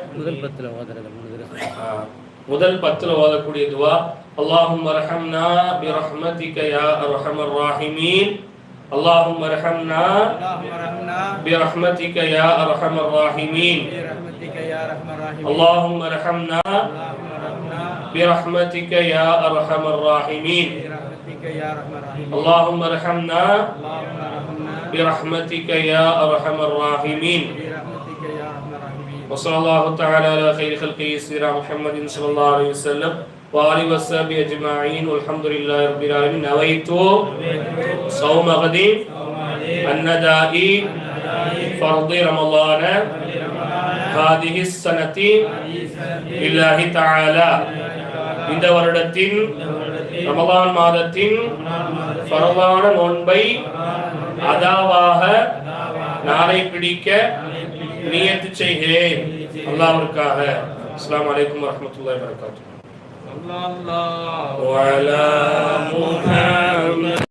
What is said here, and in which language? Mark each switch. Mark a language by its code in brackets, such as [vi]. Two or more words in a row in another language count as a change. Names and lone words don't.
[ta] முதல் 10 ஓதக்கூடிய துவா, [ar] اللهم ارحمنا برحمتك يا أرحم الراحمين. اللهم ارحمنا برحمتك يا أرحم الراحمين. اللهم ارحمنا برحمتك يا أرحم الراحمين. اللهم ارحمنا برحمتك يا ارحم الراحمين. وصلى الله تعالى على خير خلقه سيدنا محمد صلى الله عليه وسلم وآله وصحبه أجمعين والحمد لله رب العالمين. نويت صوم غد النداء فرض رمضان هذه السنة لله تعالى. [ta] இந்த வருடத்தின் ரமலான் மாதத்தின் ஃபர்தான நோன்பை அதாவாக நாளை பிடிக்க நியத்து செய்கிறேன் அல்லாஹ்விற்காக. [ar] السلام عليكم ورحمة الله وبركاته.